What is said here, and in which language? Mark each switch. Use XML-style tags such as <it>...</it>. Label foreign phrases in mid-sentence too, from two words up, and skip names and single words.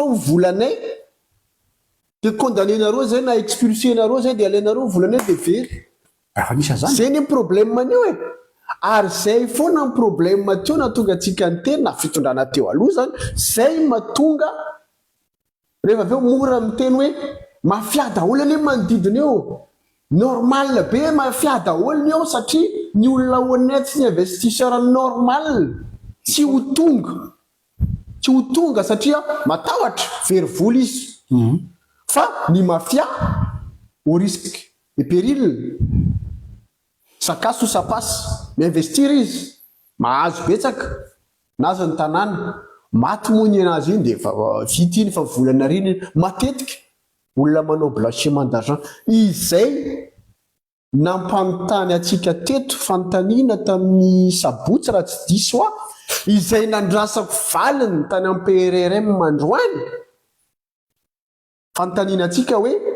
<mg>ao volanay dia condamné-nareo zay na expulsé-nareo zay dia alainareo volanay dia very zay ny problème anio ary zay foana ny problème teo natonga antsika ny teny na fitondrana teo aloha zany zay matonga rehefa aveo mora miteny hoe mafia daholo anie manodidina eo normal be mafia daholo ny eo satria ny olona honnête sy ny</mg> <fr>investisseur normal</fr> <mg>tsy ho tonga satria matahotra very vola izy fa ny mafia</mg> <fr>au risque et péril</fr> <mg>sakaso sapasy miinvestir izy mahazo betsaka naza ny tanàna maty moa ny anazy iny dia efa vita iny fa volana riny matetika olona manao</mg> <fr>blanchiment d'argent</fr> <mg>izay nampanontany atsika teto fanontaniana tamin'ny sabotsy raha tsy diso izay nandrasako valiny tany amin'ny PRRM mandroany fanontaniana atsika hoe</mg>